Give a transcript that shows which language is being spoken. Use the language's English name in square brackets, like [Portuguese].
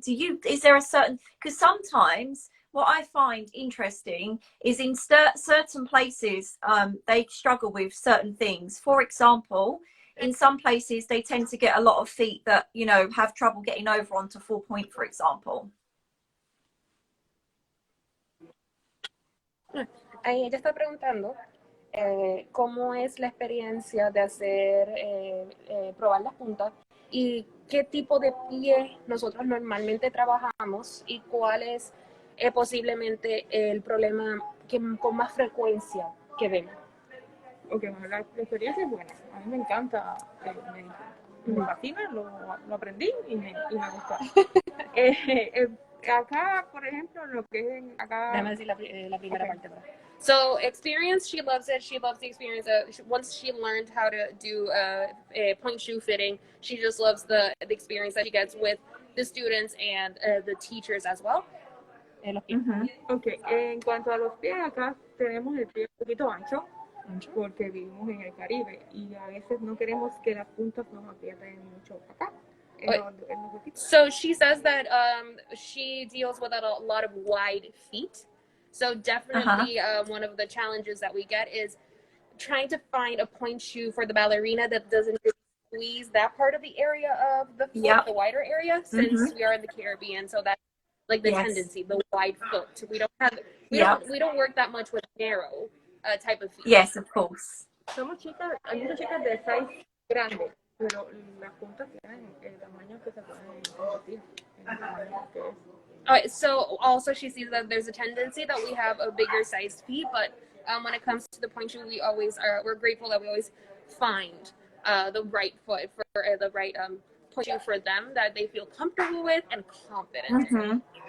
[English] Is there a certain, because sometimes what I find interesting is in certain places, they struggle with certain things. For example, in some places, they tend to get a lot of feet that, you know, have trouble getting over onto full point, for example. [Spanish] Ella está preguntando cómo es la experiencia de hacer, probar las puntas y qué tipo de pie nosotros normalmente trabajamos y cuál es posiblemente el problema con más frecuencia que vemos. Ok, bueno, la experiencia es buena. A mí me encanta, me fascina, lo aprendí y me gusta. Acá, por ejemplo, lo que es acá... Déjame decir la primera parte. [English] So experience, she loves it. She loves the experience. Once she learned how to do a point shoe fitting, she just loves the experience that she gets with the students and the teachers as well. [Spanish] Ok, en cuanto a los pies, acá tenemos el pie un poquito ancho porque vivimos en el Caribe y a veces no queremos que las puntas nos aprieten mucho acá. [English] So she says that she deals with a lot of wide feet. So definitely one of the challenges that we get is trying to find a point shoe for the ballerina that doesn't squeeze that part of the area of the foot, the wider area, since we are in the Caribbean. So that's like the tendency, the wide foot. We don't work that much with narrow type of feet. Yes, of course. [Spanish] Somos chicas, hay muchas chicas de size grande, pero las puntas tienen el tamaño que se pueden convertir en el tamaño que es. [English] So also she sees that there's a tendency that we have a bigger sized feet, but when it comes to the point shoe, we're grateful that we always find the right foot for the right point shoe for them that they feel comfortable with and confident in.